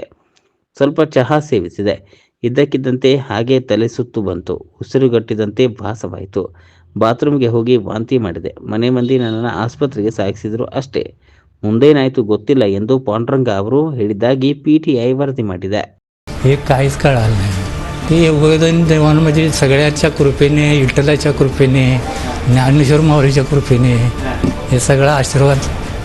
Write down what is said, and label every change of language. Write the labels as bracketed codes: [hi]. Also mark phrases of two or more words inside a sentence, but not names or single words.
[kn] ಸ್ವಲ್ಪ ಚಹಾ ಸೇವಿಸಿದೆ. ಇದ್ದಕ್ಕಿದ್ದಂತೆ ಹಾಗೆ ತಲೆ ಸುತ್ತು ಬಂತು. ಉಸಿರುಗಟ್ಟಿದಂತೆ ಭಾಸವಾಯಿತು. ಬಾತ್ರೂಮ್ಗೆ ಹೋಗಿ ವಾಂತಿ ಮಾಡಿದೆ. ಮನೆ ಮಂದಿ ನನ್ನನ್ನು ಆಸ್ಪತ್ರೆಗೆ ಸಾಗಿಸಿದರು ಅಷ್ಟೇ. ಮುಂದೇನಾಯಿತು ಗೊತ್ತಿಲ್ಲ ಎಂದು ಪಾಂಡುರಂಗ ಅವರು ಹೇಳಿದ್ದಾಗಿ PTI ವರದಿ ಮಾಡಿದೆ. [mr] हे काहीच कळालं नाही. ते योगदान देवांमध्ये सगळ्याच्या कृपेने, विठ्ठलाच्या कृपेने, ज्ञानेश्वर माऊलीच्या कृपेने हे सगळा आशीर्वाद